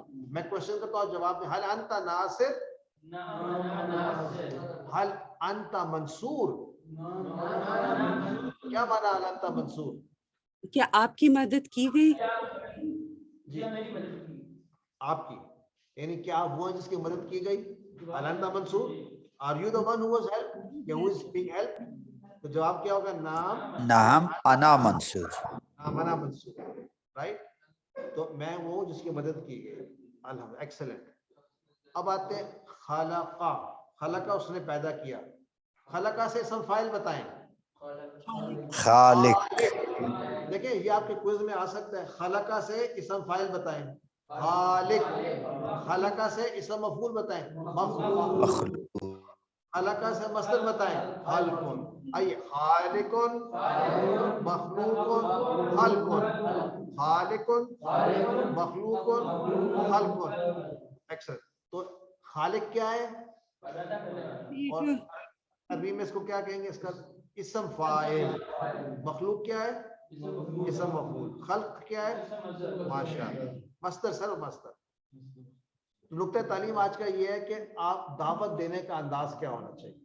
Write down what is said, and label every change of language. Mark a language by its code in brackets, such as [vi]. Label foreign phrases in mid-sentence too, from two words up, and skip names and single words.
[hi] मैं क्वेश्चन करता हूं, जवाब में। [ar] هل أنت ناصر، هل أنت منصور, [hi] क्या माना [ar] هل أنت منصور? [hi] क्या आपकी मदद की गई? जी, आपकी, यानी क्या आप वो हैं जिसकी मदद की गई? [ar] هل أنت منصور, [en] are you the one who was help, or who is being help? [hi] तो जवाब क्या होगा? नाम [ar] نعم أنا منصور. أنا منصور, [hi] राइट। तो मैं वो जिसकी मदद की गई। अल्हम्दुलिल्लाह, एक्सीलेंट। अब आते हैं खलका। खलका उसने पैदा किया। खलका से [ar] اسم فاعل [hi] बताएं। खालिक। देखिए, ये आपके क्विज में आ सकता है। खलका से [ar] اسم فاعل [hi] बताएं। खालिक। खलका से [ar] اسم مفعول [hi] बताएं। मखलूक। मखलूक। खलका से मस्दर बताएं। खल्कुन। आइए, [ar] خالقٌ، مخلوقٌ، خلقٌ. خالقٌ، مخلوقٌ، خلقٌ. [hi] एक्सेलेंट। तो खालिक क्या है? और अरबी में इसको क्या कहेंगे? इसका [ar] اسم فاعل. [hi] मखलूक क्या है? [ar] اسم مفعول. [hi] खल्क क्या है? माशाअल्लाह, मस्तर सर, मस्तर। नुक्ता तालीम आज का ये है कि आप दावत देने का अंदाज क्या होना चाहिए।